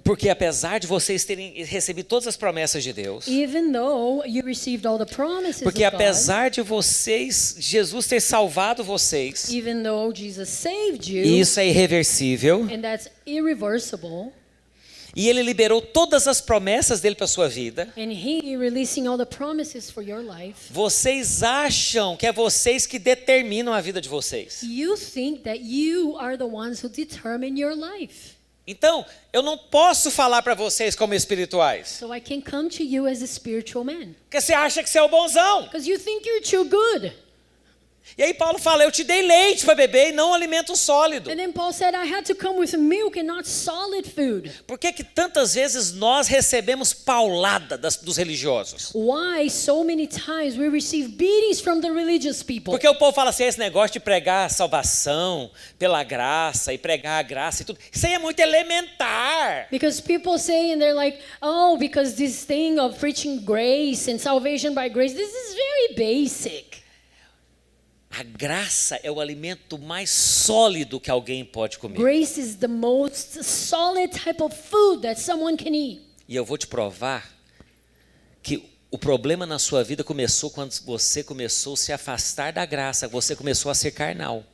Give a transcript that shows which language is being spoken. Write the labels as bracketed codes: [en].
[pt] porque apesar de vocês terem recebido todas as promessas de Deus, [en] even though you received all the promises [pt] porque [en] of God, [pt] apesar de vocês, Jesus ter salvado vocês, [en] even though Jesus saved you, [pt] e isso é irreversível, [en] and that's irreversible, [pt] e Ele liberou todas as promessas dele para sua vida, [en] and He releasing all the promises for your life, [pt] vocês acham que é vocês que determinam a vida de vocês. [en] you think that you are the ones who determine your life. [pt] Então, eu não posso falar para vocês como espirituais, [en] So I can come to you as a spiritual man, [pt] porque você acha que você é o bonzão. [en] because you think you're too good. [pt] E aí Paulo fala, eu te dei leite para beber e não alimento sólido. [en] And then Paul said, I had to come with milk and not solid food. [pt] Por que tantas vezes nós recebemos paulada dos religiosos? [en] Why so many times we receive beatings from the religious people? [pt] Porque o povo fala assim, esse negócio de pregar a salvação pela graça e pregar a graça e tudo, isso aí é muito elementar. [en] Because people say, and they're like, oh, because this thing of preaching grace and salvation by grace, this is very basic. [pt] A graça é o alimento mais sólido que alguém pode comer. [en] Grace is the most solid type of food that someone can eat. [pt] E eu vou te provar que o problema na sua vida começou quando você começou a se afastar da graça, você começou a ser carnal.